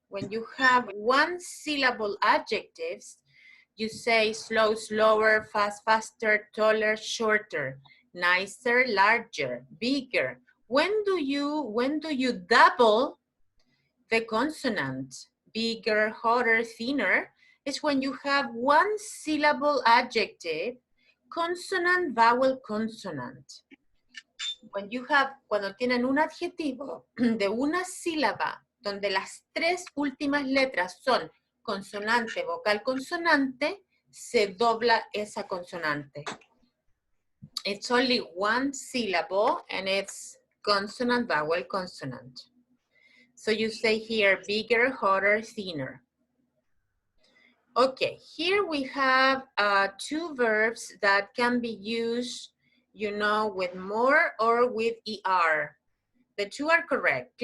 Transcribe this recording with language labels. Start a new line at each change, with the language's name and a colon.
English: When you have 1-syllable adjectives, you say slow, slower, fast, faster, taller, shorter, nicer, larger, bigger. When do you double the consonant? Bigger, hotter, thinner, is when you have 1-syllable adjective, consonant, vowel, consonant.
Spanish: Cuando tienen un adjetivo de una sílaba, donde las 3 últimas letras son consonante, vocal, consonante, se dobla esa consonante.
English: It's only 1 syllable, and it's consonant, vowel, consonant. So you say here, bigger, hotter, thinner. Okay, here we have 2 verbs that can be used, with more or with ER. The 2 are correct.